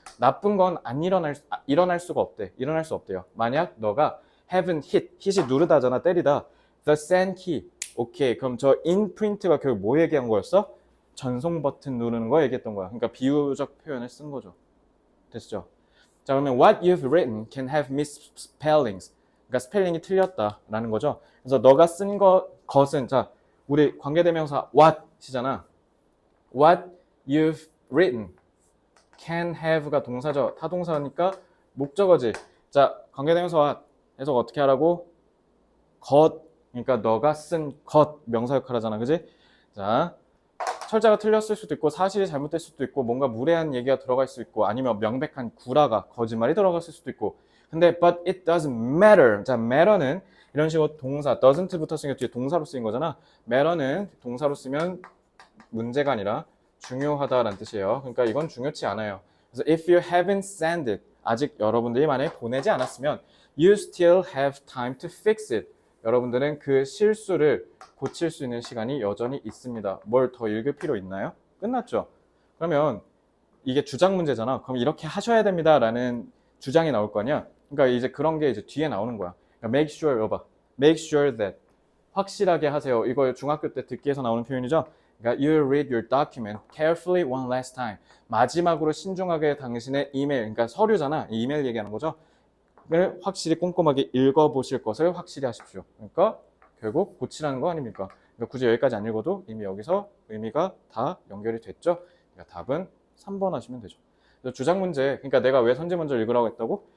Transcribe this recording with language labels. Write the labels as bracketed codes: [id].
[ko] 나쁜 건 안 일어날 수가 없대. 일어날 수 없대요. 만약 너가 [en] haven't hit [ko] 이 누르다잖아. 때리다. [en] the send key. [ko] 오케이. 그럼 저 in print가 결국 뭐 얘기한 거였어? 전송 버튼 누르는 거 얘기했던 거야. 그러니까 비유적 표현을 쓴 거죠. 됐죠? [en] 자, 그러면 what you've written can have misspellings. [ko] 그러니까 스펠링이 틀렸다라는 거죠. 그래서 너가 쓴 것은 자, 우리 관계대명사 what이잖아. [en] What you've written can have가 [ko] 동사죠. 타동사니까 목적어지. 자, 관계대명사 what 해석 어떻게 하라고? 것. 그러니까 너가 쓴 것 명사 역할 하잖아. 그지? 자, 철자가 틀렸을 수도 있고 사실이 잘못될 수도 있고 뭔가 무례한 얘기가 들어갈 수 있고 아니면 명백한 구라가 거짓말이 들어갔을 수도 있고 근데 [en] but it doesn't matter. [ko] 자, matter는 이런 식으로 동사 doesn't 붙었으니까 뒤에 동사로 쓰인 거잖아. matter는 동사로 쓰면 문제가 아니라 중요하다라는 뜻이에요. 그러니까 이건 중요치 않아요. 그래서 [en] if you haven't sent it, [ko] 아직 여러분들이 만약에 보내지 않았으면 [en] you still have time to fix it. [ko] 여러분들은 그 실수를 고칠 수 있는 시간이 여전히 있습니다. 뭘 더 읽을 필요 있나요? 끝났죠? 그러면 이게 주장 문제잖아. 그럼 이렇게 하셔야 됩니다 라는 주장이 나올 거 아니야. 그러니까 이제 그런 게 이제 뒤에 나오는 거야. 그러니까 [en] make sure, [ko] 여봐. [en] make sure that. [ko] 확실하게 하세요. 이거 중학교 때 듣기에서 나오는 표현이죠. 그러니까 [en] you read your document carefully one last time. [ko] 마지막으로 신중하게 당신의 이메일, 그러니까 서류잖아. 이메일 얘기하는 거죠. 를 확실히 꼼꼼하게 읽어보실 것을 확실히 하십시오. 그러니까 결국 고치라는 거 아닙니까? 그러니까 굳이 여기까지 안 읽어도 이미 여기서 의미가 다 연결이 됐죠. 그러니까 답은 3번 하시면 되죠. 주장 문제, 그러니까 내가 왜 선지 먼저 읽으라고 했다고?